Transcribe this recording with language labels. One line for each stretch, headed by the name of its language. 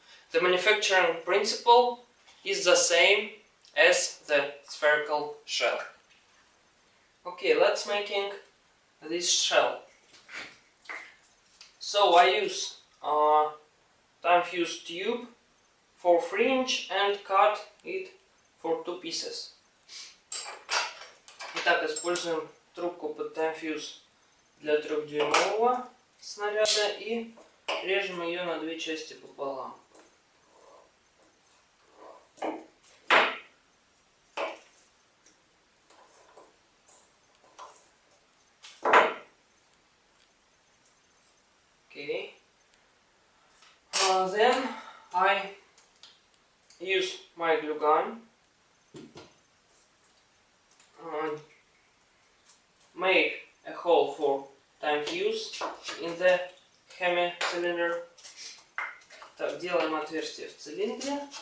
English: The manufacturing principle is the same as the spherical shell. Okay, let's making this shell. So I use time fuse tube for 3-inch and cut it for 2 pieces.
Russian: Итак, используем трубку под time fuse для 3-дюймового снаряда и режем ее на 2 части пополам.
English: Okay. Then I use my glue gun, make a hole for time fuse in the hemi-cylinder.
Russian: Так, делаем отверстие в цилиндре.